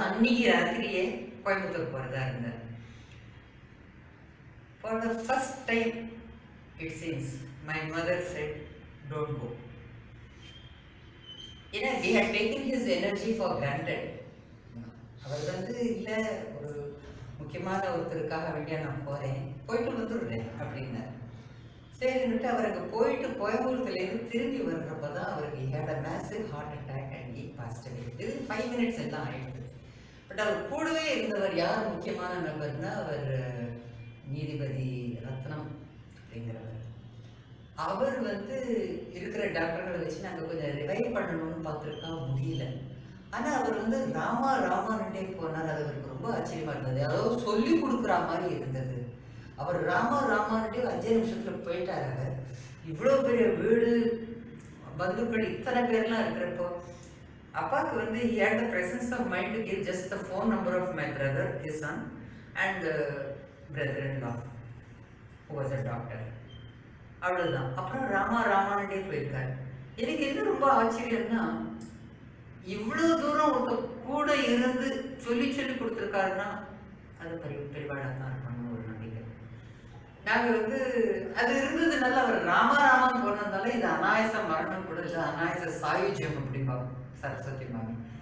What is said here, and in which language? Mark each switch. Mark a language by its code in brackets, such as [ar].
[ta] அன்னைக்கு ராத்திரியே கோயம்புத்தூர் போகிறதா இருந்தார். [en] For the first time it seems my mother said don't go. ஏன்னா we had taken his energy for granted. [ta] அவர் வந்து இல்லை, ஒரு முக்கியமான ஒருத்தருக்காக வேண்டிய நான் போகிறேன், போயிட்டு வந்துடுறேன் அப்படின்னார். சரின்னுட்டு அவர் அங்கே போயிட்டு கோயம்புத்தூர்லேருந்து திரும்பி வர்றப்போ தான் அவருக்கு [en] had a massive heart attack and he passed away. [ta] இது [en] 5 minutes [ta] எல்லாம் ஆயிடுது. பட் அவர் கூடவே இருந்தவர் யார் முக்கியமான நபர்னா அவர் நீதிபதி ரத்னம் அப்படிங்கிறவர். அவர் வந்து இருக்கிற டாக்டர்களை வச்சு நாங்கள் கொஞ்சம் ரிவைவ் பண்ணணும்னு பார்த்துருக்கா, முடியல. ஆனால் அவர் வந்து ராமானுட்டே போனார். அது அவருக்கு ரொம்ப ஆச்சரியமா இருந்தது. அதாவது சொல்லி கொடுக்குற மாதிரி இருந்தது. அவர் ராமானுட்டே 5 நிமிஷத்தில் போயிட்டார். அவர் இவ்வளோ பெரிய வீடு, பந்துக்கள், இத்தனை பேர்லாம் இருக்கிறப்போ அப்பாவுக்கு வந்து [en] he had the presence of mind to give just the phone number of my brother, his son, and brother-in-law who was a doctor. [ta] அவ்வளோதான். அப்புறம் ராமானுட்டே போயிருக்காரு. எனக்கு என்ன ரொம்ப ஆச்சரியம்னா, இவ்வளோ தூரம் ஒருத்தர் கூட இருந்து சொல்லி கொடுத்துருக்காருன்னா அது பெரிவாடாக தான் இருக்கணும் ஒரு நம்பிக்கை. நாங்கள் வந்து அது இருந்ததுனால அவர் ராமான்னு போனதுனால இது அநாயச மரணம் கூட இல்லை, அநாயச சாயுஜ்யம் அப்படிம்பாங்க சரஸ்வதி மாமி.